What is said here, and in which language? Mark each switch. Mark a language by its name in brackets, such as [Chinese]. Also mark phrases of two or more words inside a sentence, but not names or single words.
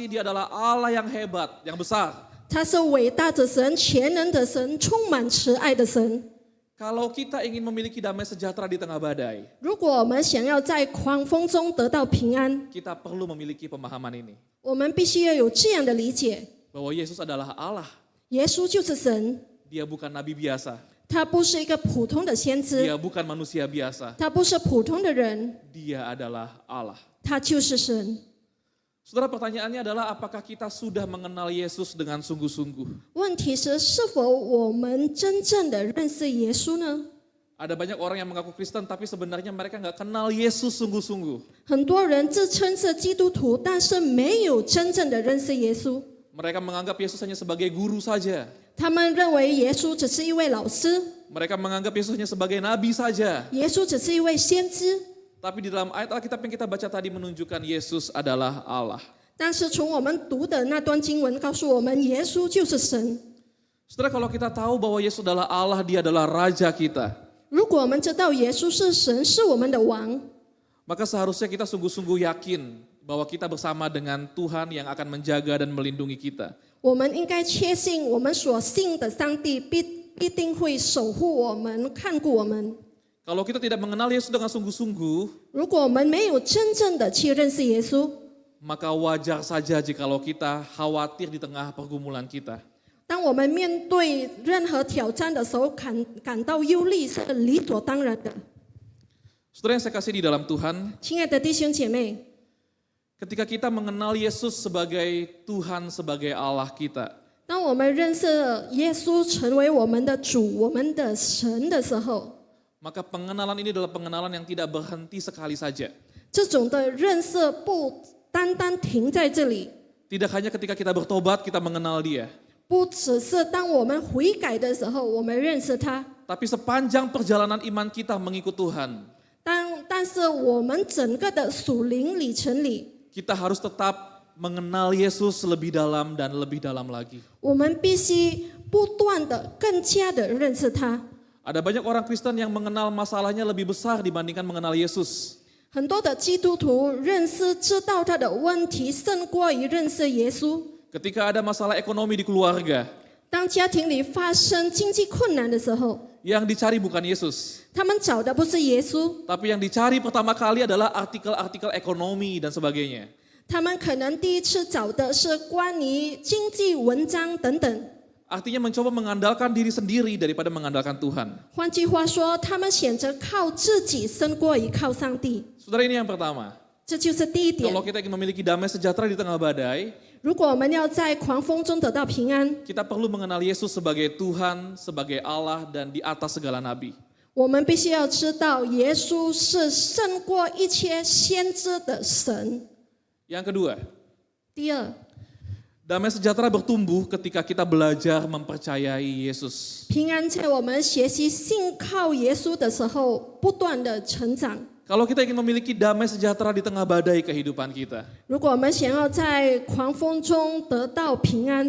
[Indonesian] Dia adalah Allah yang hebat, yang besar. [Chinese] 他是伟大的神，全能的神，充满慈爱的神。 [Indonesian] Kalau kita ingin memiliki damai sejahtera di tengah badai, [Chinese] 如果我们想要在狂风中得到平安， [Indonesian] kita perlu memiliki pemahaman ini. [Chinese] 我们必须要有这样的理解： [Indonesian] Bahwa Yesus adalah Allah. [Chinese] 耶稣就是神， [Indonesian] Dia bukan nabi biasa. [Chinese] 他不是一个普通的先知， [Indonesian] Dia bukan manusia biasa. [Chinese] 他不是普通的人， [Indonesian] Dia adalah Allah. [Chinese] 他就是神。 [Indonesian] Saudara, pertanyaannya adalah apakah kita sudah mengenal Yesus dengan sungguh-sungguh? [Chinese] 问题是，是否我们真正的认识耶稣呢？ [Indonesian] Ada banyak orang yang mengaku Kristen tapi sebenarnya mereka nggak kenal Yesus sungguh-sungguh. [Chinese] 很多人自称是基督徒，但是没有真正的认识耶稣。 [Indonesian] Mereka menganggap Yesus hanya sebagai guru saja. [Chinese] 他们认为耶稣只是一位老师， [Indonesian] Mereka menganggap Yesus hanya sebagai nabi saja. [Chinese] 耶稣只是一位先知。 [Indonesian] Tapi di dalam ayat Alkitab yang kita baca tadi menunjukkan Yesus adalah Allah. [Chinese] 但是从我们读的那段经文告诉我们，耶稣就是神。 [Indonesian] Saudara, kalau kita tahu bahwa Yesus adalah Allah, Dia adalah Raja kita, [Chinese] 如果我们知道耶稣是神，是我们的王， [Indonesian] maka seharusnya kita sungguh-sungguh yakin bahwa kita bersama dengan Tuhan yang akan menjaga dan melindungi kita. [Chinese] 我们应该确信我们所信的上帝必定会守护我们、看顾我们。 [Indonesian] Kalau kita tidak mengenal Yesus dengan sungguh-sungguh, [Chinese] 如果我们没有真正的去认识耶稣， [Indonesian] maka wajar saja jikalau kita khawatir di tengah pergumulan kita. [Chinese] 当我们面对任何挑战的时候，感到忧虑是理所当然的。 [Indonesian] Saudara yang saya kasih di dalam Tuhan, [Chinese] 亲爱的弟兄姐妹， [Indonesian] ketika kita mengenal Yesus sebagai Tuhan, sebagai Allah kita, [Chinese] 当我们认识耶稣成为我们的主、我们的神的时候， [Indonesian] maka pengenalan ini adalah pengenalan yang tidak berhenti sekali saja. [Chinese] 这种的认识不单单停在这里， [Indonesian] Tidak hanya ketika kita bertobat kita mengenal Dia, [Chinese] 不只是当我们悔改的时候我们认识他， [Indonesian] tapi sepanjang perjalanan iman kita mengikut Tuhan, [Chinese] 但是我们整个的属灵里程里， [Indonesian] kita harus tetap mengenal Yesus lebih dalam dan lebih dalam lagi. [Chinese] 我们必须不断的、更加的认识他。 [Indonesian] Ada banyak orang Kristen yang mengenal masalahnya lebih besar dibandingkan mengenal Yesus. [Chinese] 很多的基督徒知道他的问题，胜过于认识耶稣。 [Indonesian] Ketika ada masalah ekonomi di keluarga, [Chinese] 当家庭里发生经济困难的时候， [Indonesian] yang dicari bukan Yesus. [Chinese] 他们找的不是耶稣， [Indonesian] Tapi yang dicari pertama kali adalah artikel-artikel ekonomi dan sebagainya. [Chinese] 他们可能第一次找的是关于经济文章等等。 [Indonesian] Artinya mencoba mengandalkan diri sendiri daripada mengandalkan Tuhan. [Chinese] 换句话说，他们选择靠自己胜过于靠上帝， [Indonesian] Saudara, ini yang pertama. [Chinese] 这就是第一点 [Indonesian] Kalau。kita ingin memiliki damai sejahtera di tengah badai, [Chinese] 如果我们要在狂风中得到平安， [Indonesian] kita perlu mengenal Yesus sebagai Tuhan, sebagai Allah, dan di atas segala nabi. [Chinese] 我们必须要知道耶稣是胜过一切先知的神。 [Indonesian] Yang kedua, [Chinese] 第二， [Indonesian] damai sejahtera bertumbuh ketika kita belajar mempercayai Yesus. [Chinese] 平安在我们学习信靠耶稣的时候不断的成长。 [Indonesian] Kalau kita ingin memiliki damai sejahtera di tengah badai kehidupan kita, [Chinese] 如果我们想要在狂风中得到平安，